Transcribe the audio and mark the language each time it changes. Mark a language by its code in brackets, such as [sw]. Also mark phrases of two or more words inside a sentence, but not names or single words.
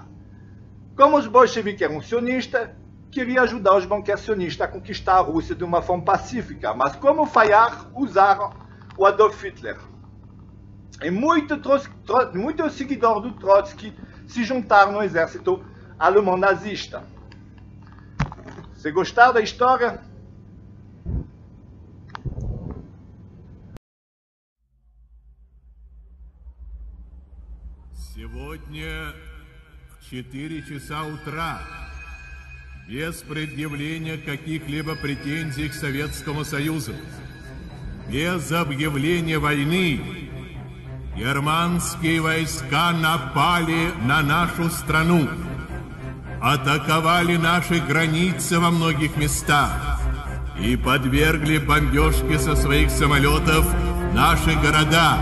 [pt] Como os bolcheviques eram sionistas, queriam ajudar os banqueiros sionistas a conquistar a Rússia de uma forma pacífica. Mas como falhar, usaram o Adolf Hitler. E muitos seguidores do Trotsky se juntaram no exército alemão nazista. Você gostaram da história? [ru] Сегодня в 4 часа утра, без предъявления каких-либо претензий к Советскому Союзу, без объявления войны, германские войска напали на нашу страну, атаковали наши границы во многих местах и подвергли бомбежке со своих самолетов наши города.